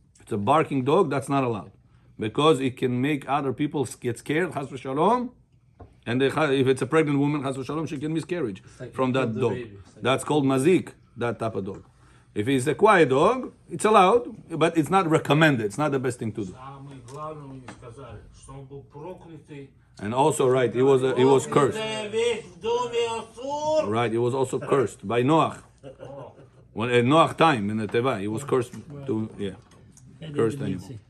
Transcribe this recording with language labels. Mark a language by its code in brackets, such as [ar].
[en] If it's a barking dog, that's not allowed. Because it can make other people get scared, chas v'shalom. And if it's a pregnant woman, chas v'shalom, she can miscarriage from that dog. That's called mazik, that type of dog. If it's a quiet dog, it's allowed, but it's not recommended. It's not the best thing to do. [ru] Самое главное мы не сказали, что он был проклятый. [en] And also, right, he was cursed. [ru] Весь в доме Асур. [en] Right, he was also cursed by Noach. When at Noach time in the Teva, he was cursed to cursed animal.